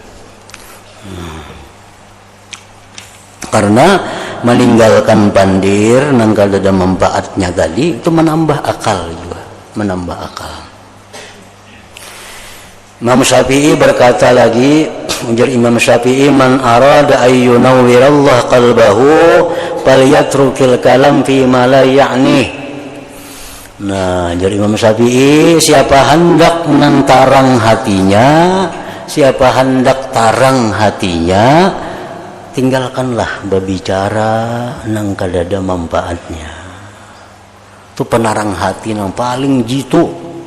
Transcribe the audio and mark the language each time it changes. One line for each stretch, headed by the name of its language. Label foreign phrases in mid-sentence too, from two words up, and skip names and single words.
Banjar: Karena meninggalkan pandir nang kada ada manfaatnya tadi itu menambah akal juga, menambah akal. Imam Syafi'i berkata lagi, ujar Imam Syafi'i,
Arabic: من أراد أن ينور الله قلبه فليترك الكلام فيما لا يعني.
Banjar: Nah, ujar Imam Syafi'i, siapa hendak menantarang hatinya, siapa hendak tarang hatinya, tinggalkanlah berbicara nang kada ada manfaatnya. Itu penarang hati nang paling jitu.